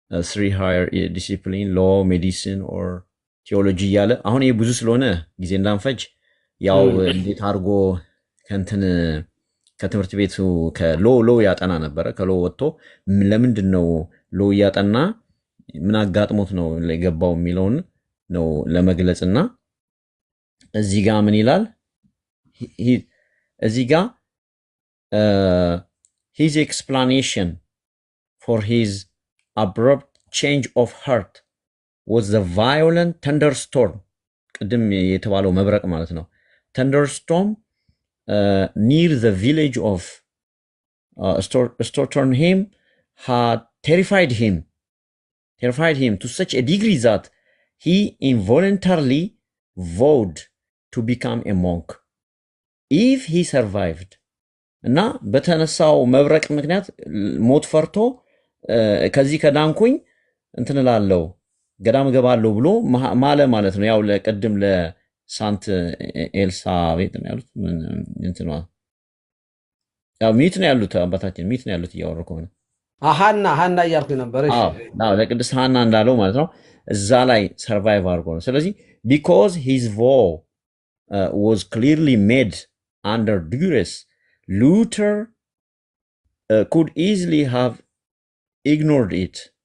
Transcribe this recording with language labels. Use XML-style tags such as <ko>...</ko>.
<en>three higher discipline, law, medicine or theology</en> <am>ያለ አሁን ይሄ ብዙ ስለሆነ ጊዜ እንዳንፈጅ ያው እንዴት አድርጎ ከንትን ከትምህርት ቤቱ ከሎ ያጠና ነበረ። ከሎ ወጥቶ ለምንድን ነው ሎ ያጠና ምን አጋጥሞት ነው የገባው የሚለውን ነው ለመግለጽና እዚህ ጋር ምን ይላል? እዚህ ጋር</am> <en>his explanation for his abrupt change of heart was the violent thunderstorm</en> <am>ቅድም የተባለው መብረቅ ማለት ነው።</am> <en>thunderstorm near the village of Stortornheim had terrified him to such a degree that he involuntarily vowed to become a monk if he survived.</en> <am>እና በተነሳው መብረቅ ምክንያት ሞት ፈርቶ ከዚህ ከዳንኩኝ እንትንላለው ገዳም ገባለው ብሎ ማለ ማለት ነው። ያው ለቀድም ለሳንት ኤልሳቤጥ ነው ያሉት እንትኗ ያው ሚት ነው ያሉት አባታችን ሚት ነው ያሉት እያወሩ ከሆነ ሃና እያልኩ ነበር። እሺ አዎ ለቅድስት ሃና እንዳለው ማለት ነው እዛ ላይ ሰርቫይቭ አድርጎ ነው። ስለዚህ</am> <en>because his vow was clearly made under duress, Luther could easily have ignored it.</en>